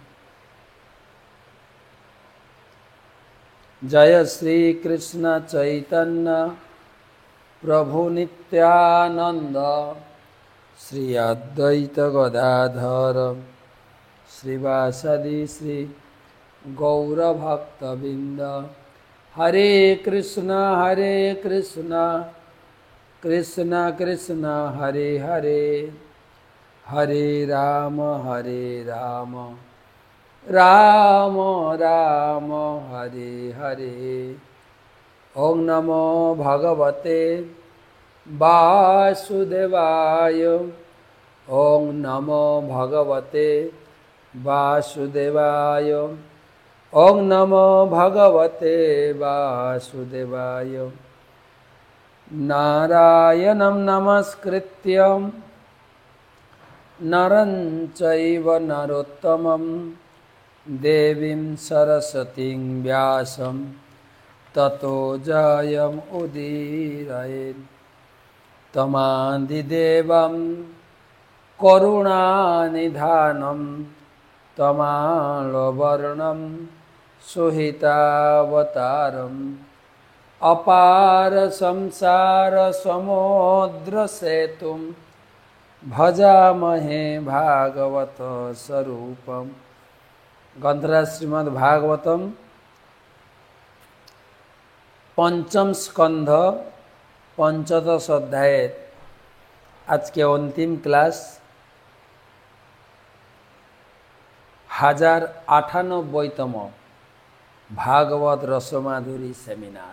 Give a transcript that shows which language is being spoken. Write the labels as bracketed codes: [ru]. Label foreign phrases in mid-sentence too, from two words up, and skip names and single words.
[sa] জয় শ্রীকৃষ্ণ চৈতন্য প্রভু নিত্যানন্দ শ্রী অদ্বৈত গদাধর শ্রীবাসাদি শ্রী গৌরভক্তবৃন্দ। হরে কৃষ্ণ কৃষ্ণ কৃষ্ণ হরে হরে, হরে রাম রাম রাম হরে হরে। ওং নমো ভগবতে বাসুদেবায়, ওং নমো ভগবতে বাসুদেবায়, ওং নমো ভগবতে বাসুদেবায়। নারায়ণং নমস্কৃত্য নরং চৈব নরোত্তমং দেবীং সরস্বতীং ব্যাসং ততো জয়মুদীরয়েৎ। তমাদিদেবং করুণানিধানং তমালবর্ণং সুহিতাবতারং অপার সংসার সমুদ্র সেতুং ভজামহে ভাগবত স্বরূপম। [bn] গ্রন্থরাজ শ্রীমদ্ ভাগবতম পঞ্চম স্কন্ধ পঞ্চদশ অধ্যায়ের আজকে অন্তিম ক্লাস, 1098তম ভাগবত রসমাধুরী সেমিনার।